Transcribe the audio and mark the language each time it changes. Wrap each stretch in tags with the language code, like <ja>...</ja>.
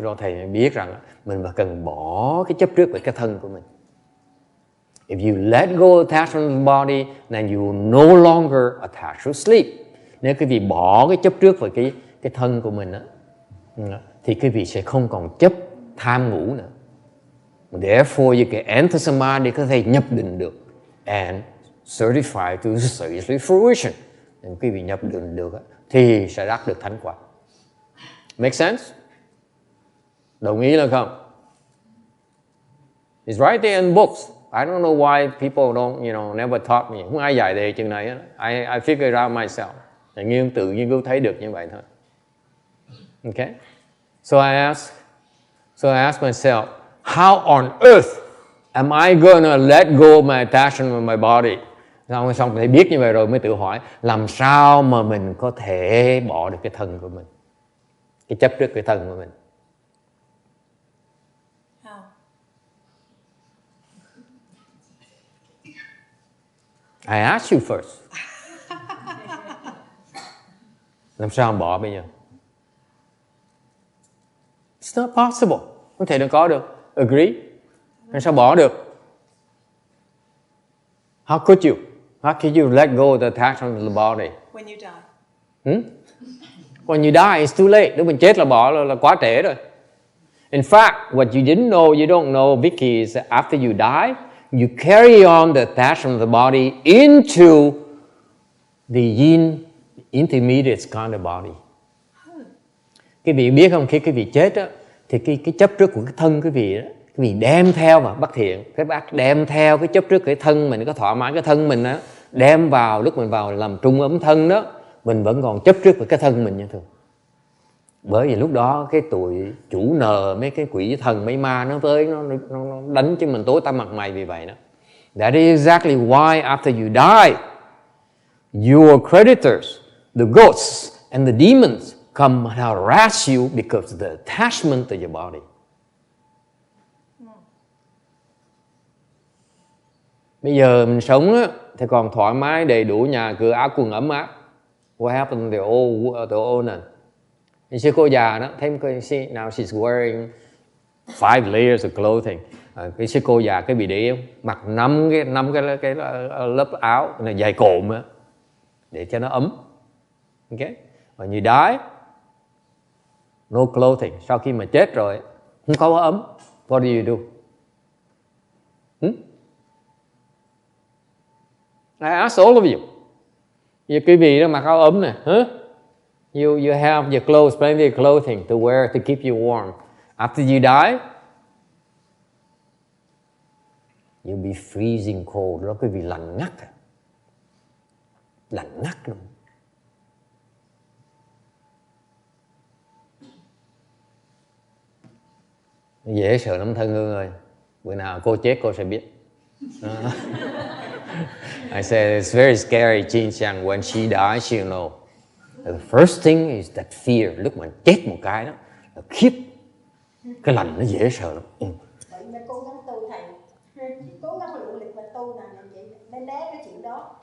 <vi>Đó thầy biết rằng mình mà cần bỏ cái chấp trước về cái thân của mình.</vi> <en>If you let go of attachment to the body, then you will no longer attach to sleep.</en> <vi>Nếu quý vị bỏ cái chấp trước về cái thân của mình thì quý vị sẽ không còn chấp tham ngủ nữa.</vi> <en>Therefore, you can enter samadhi,</en> <vi>có thể nhập định được,</vi> <en>and certify to sagely fruition.</en> <vi>Nếu quý vị nhập định được thì sẽ đắc được thánh quả.</vi> <en>Make sense?</en> <vi>Đồng ý là không?</vi> <en>It's right there in books. I don't know why people don't, never taught me.</en> <vi>Không ai dạy đề chừng này.</vi> <en>I figured it out myself.</en> <vi>Tự nghiên cứu thấy được như vậy thôi.</vi> <en>Okay? So I asked myself, how on earth am I gonna let go of my attachment with my body?</en> <vi>Xong thì biết như vậy rồi mới tự hỏi, làm sao mà mình có thể bỏ được cái thân của mình, cái chấp trước cái thân của mình?</vi> <en>How? I asked you first.</en> <vi>Làm sao bỏ bây giờ?</vi> <en>It's not possible.</en> <vi>Không thể được có được.</vi> <en>Agree?</en> <vi>Làm sao bỏ được?</vi> <en>How could you? How could you let go of the attachment to the body? When you die. When you die, it's too late.</en> <vi>Nếu mình chết là bỏ là quá trễ rồi.</vi> <en>In fact, what you didn't know, you don't know, Vicky, is that after you die, you carry on the attachment of the body into the intermediate kind of body.</en> <vi>Quý vị biết không, khi quý vị chết á, thì cái chấp trước của cái thân quý vị đó, quý vị đem theo mà bất thiện, các bác đem theo cái chấp trước cái thân mình, có thỏa mãn cái thân mình á, đem vào lúc mình vào làm trung ấm thân đó, mình vẫn còn chấp trước với cái thân mình như thường. Bởi vì lúc đó cái tụi chủ nợ, mấy cái quỷ thần mấy ma nó tới, nó đánh cho mình tối tăm mặt mày vì vậy đó.</vi> <en>That is exactly why after you die, your creditors, the ghosts and the demons come and harass you because of the attachment to your body.</en> <vi>Bây giờ mình sống á, thì còn thoải mái, đầy đủ nhà cửa áo quần ấm áp.</vi> <en>What happened to the owner?</en> <vi>Sư cô già đó, thấy</vi> <en>now she's wearing 5 layers of clothing.</en> <vi>Cái sư cô già cái bị để ý không? Mặc 5 cái lớp áo này dài cộm á, để cho nó ấm.</vi> <en>Okay? When you die, no clothing.</en> <vi>Sau khi mà chết rồi, không có ấm.</vi> <en>What do you do? I ask all of you.</en> <vi>Giờ quý vị đó mặc áo ấm nè,</vi> <en>You have your clothes, plenty of clothing to wear to keep you warm. After you die, you'll be freezing cold.</en> <vi>Đó quý vị lạnh ngắt. Lạnh ngắt luôn. Dễ sợ lắm thân Hương ơi. Bữa nào cô chết cô sẽ biết.</vi> <en>I said it's very scary, Chin Chang. When she dies, she'll know. The first thing is that fear.</en> <vi>Lúc mà chết một cái đó là khiếp, cái lạnh nó dễ sợ lắm. Vậy mà cố gắng tu thầy, cố gắng nỗ lực và tu là vậy, nên né cái chuyện đó.</vi>